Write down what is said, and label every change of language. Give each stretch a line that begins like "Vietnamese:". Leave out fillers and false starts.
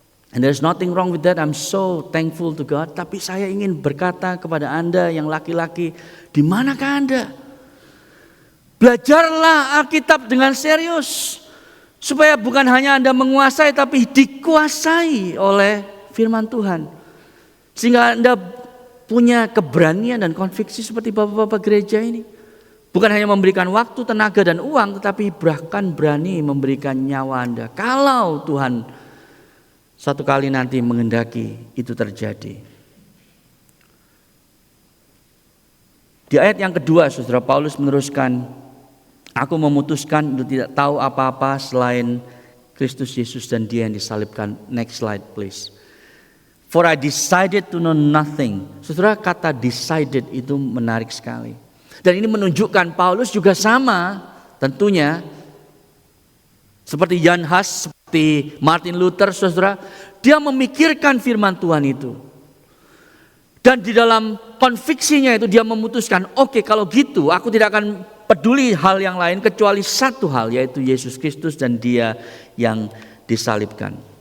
English: And there's nothing wrong with that. I'm so thankful to God.
Indonesian: Tapi saya ingin berkata kepada Anda yang laki-laki, di manakah Anda? Belajarlah Alkitab dengan serius. Supaya bukan hanya Anda menguasai, tapi dikuasai oleh firman Tuhan. Sehingga Anda punya keberanian dan konviksi seperti bapak-bapak gereja ini. Bukan hanya memberikan waktu, tenaga, dan uang, tetapi bahkan berani memberikan nyawa Anda. Kalau Tuhan satu kali nanti menghendaki itu terjadi. Di ayat yang kedua, saudara, Paulus meneruskan, "Aku memutuskan untuk tidak tahu apa-apa selain Kristus Yesus dan Dia yang disalibkan."
English: Next slide please. For I decided to know nothing.
Indonesian: Saudara, kata decided itu menarik sekali. Dan ini menunjukkan Paulus juga sama tentunya. Seperti Jan Hus, seperti Martin Luther, saudara. Dia memikirkan firman Tuhan itu. Dan di dalam konviksinya itu dia memutuskan, oke, kalau gitu aku tidak akan peduli hal yang lain kecuali satu hal, yaitu Yesus Kristus dan dia yang disalibkan.